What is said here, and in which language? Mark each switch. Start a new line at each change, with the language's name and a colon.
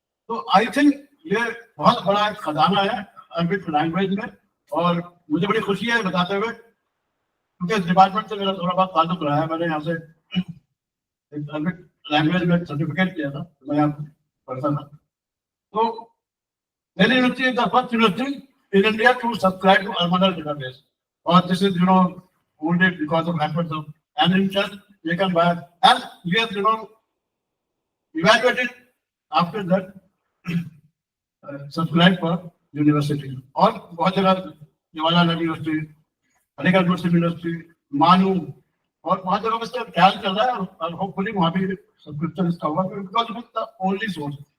Hindi: तो I think ये बहुत बड़ा एक खजाना है अरबिक लैंग्वेज में, और मुझे बड़ी खुशी है बताते हुए, क्योंकि इस डिपार्टमेंट से मेरा थोड़ा बहुत ताल्लुक रहा है। मैंने यहाँ से एक अरबिक लैंग्वेज में सर्टिफिकेट किया था, मैं यहाँ पढ़ता था। तो
English: Delhi University is the first university in India to subscribe to Manhal database. Or this is, only because of efforts of an interest taken by, and we have, evaluated after that subscribe for university.
Hindi: और बहुत जगह Jawaharlal university, Aligarh मुस्लिम university, मानू और बहुत जगह इसका ख्याल चल रहा है और होपफुली वहाँ भी सब्सक्रिप्शन इसका होगा
English: Because it the only source.